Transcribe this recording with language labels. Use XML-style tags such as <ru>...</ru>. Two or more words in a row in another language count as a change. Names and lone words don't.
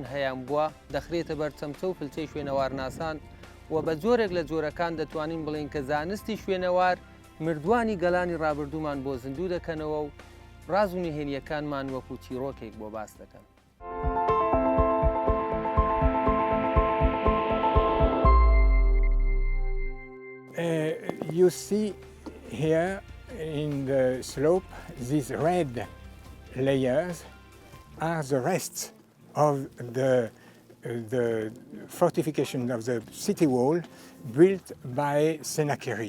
<ckb>هەیان بووە دەخرێتە بەرچەمچە و فلچەی شوێنەوار ناسان و بە جۆرێک لە جۆرەکان دەتوانین بڵین کە زانستی شوێنەوار مردوانی گەلانی ڕابردوومان بۆ زیندوو دەکەنەوە و ڕاز و نهێنیەکانمان وەکو چیرۆکێک بۆ باس دەکەن.</ckb> <en>You see here in the slope these red layers are the rests of the fortification of the city wall built by Sennacherib.</en>